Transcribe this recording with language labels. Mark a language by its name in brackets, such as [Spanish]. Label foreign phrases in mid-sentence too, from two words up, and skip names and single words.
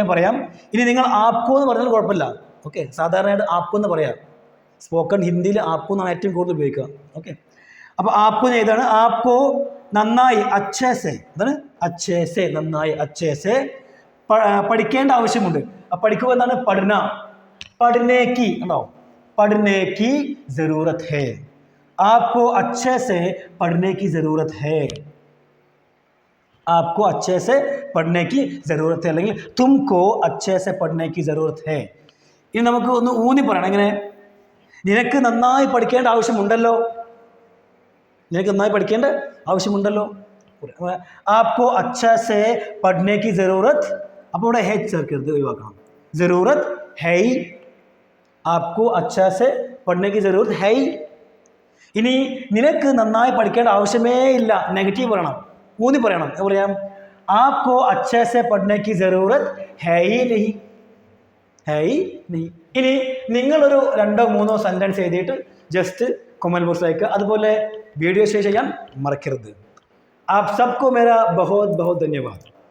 [Malayalam] പറയാം ഇനി നിങ്ങൾ ആപ്കോ എന്ന് പറഞ്ഞാൽ കുഴപ്പമില്ല ഓക്കെ സാധാരണയായിട്ട് ആപ്കോ എന്ന് പറയാം സ്പോക്കൺ ഹിന്ദിയിൽ ആപ്കോ എന്നാണ് ഏറ്റവും കൂടുതൽ ഉപയോഗിക്കുക ഓക്കെ അപ്പോൾ ആപ്കോ ഏതാണ് ആപ്കോ നന്നായി [Hindi] अच्छे से [Malayalam] എന്താണ് [Hindi] अच्छे से [Malayalam] നന്നായി [Hindi] अच्छे से [Malayalam] പഠിക്കേണ്ട ആവശ്യമുണ്ട് പഠിക്കുക എന്താണ് പഠന പഠനേക്ക് ഉണ്ടോ [Hindi] पढ़ने की ज़रूरत है आपको अच्छे से पढ़ने की ज़रूरत है आपको अच्छे से पढ़ने की ज़रूरत है അല്ലെങ്കിൽ तुमको अच्छे से पढ़ने की ज़रूरत है [Malayalam] ഇനി നമുക്ക് ഒന്ന് ഊന്നി പറയണം എങ്ങനെ നിനക്ക് നന്നായി പഠിക്കേണ്ട ആവശ്യമുണ്ടല്ലോ നിനക്ക് നന്നായി പഠിക്കേണ്ട ആവശ്യമുണ്ടല്ലോ [Hindi] आपको अच्छे से पढ़ने की ज़रूरत [Malayalam] അപ്പോൾ ഇവിടെ ഹേ ചേർക്കരുത് ഒഴിവാക്കണം [Hindi] ज़रूरत है आपको अच्छा से पढ़ने की ज़रूरत है [Malayalam] ഇനി നിനക്ക് നന്നായി പഠിക്കേണ്ട ആവശ്യമേ ഇല്ല നെഗറ്റീവ് പറയണം ഊന്നി പറയണം എന്താ പറയാം [Hindi] आपको अच्छे से पढ़ने की ज़रूरत है ही नहीं [Malayalam] ഇനി നിങ്ങളൊരു 2-3 സെൻറ്റൻസ് എഴുതിയിട്ട് [English] just comment [Malayalam] ബോക്സിൽ അയക്കുക അതുപോലെ [English] video share [Malayalam] ചെയ്യാൻ മറക്കരുത് [Hindi] आप सबको मेरा बहुत बहुत धन्यवाद